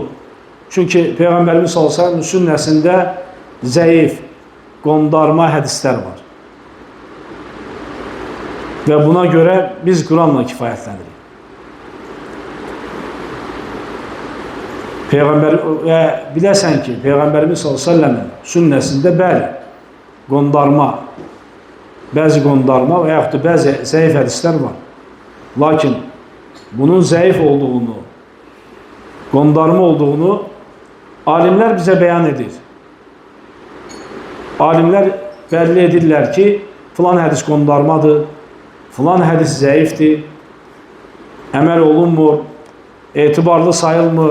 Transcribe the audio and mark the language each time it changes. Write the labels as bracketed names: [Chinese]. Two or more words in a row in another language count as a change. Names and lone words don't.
[Azerbaijani] Çünkü Peygamberimiz [Arabic] صلى الله عليه وسلم [Azerbaijani] sünnəsində zəif, qondarma hədislər var. Ve buna göre biz Kur'an'la kifayətlənirik. Ve biləsən ki, Peygamberimiz [Arabic] صلى الله عليه وسلم [Azerbaijani] sünnəsində bəli, qondarma, bəzi qondarma və yaxud da bəzi zəif hədislər var. Lakin bunun zəif olduğunu, qondarma olduğunu alimlər bizə bəyan edir. Alimlər bəlli edirlər ki, filan hədis qondarmadır, filan hədis zəifdir, əməl olunmur, etibarlı sayılmır.